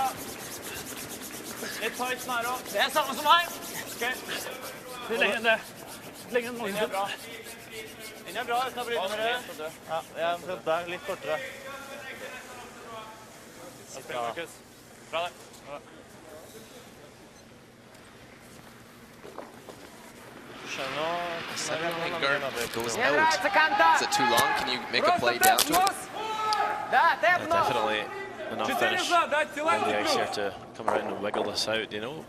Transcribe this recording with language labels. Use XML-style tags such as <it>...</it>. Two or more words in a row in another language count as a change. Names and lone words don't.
<no>Litt tight snarere. Det er samme som meg. Okay. Det lenger enn det. Lenger enn Linja bra. Linja bra, jeg skal bryte med det. Ja, jeg prøvde der, litt kortere. Bra det.</no> <en>Goes out. Is it too long? Can you make a play down to it? Definitely enough finish on the ice here to come around and wiggle this out, you know.</en>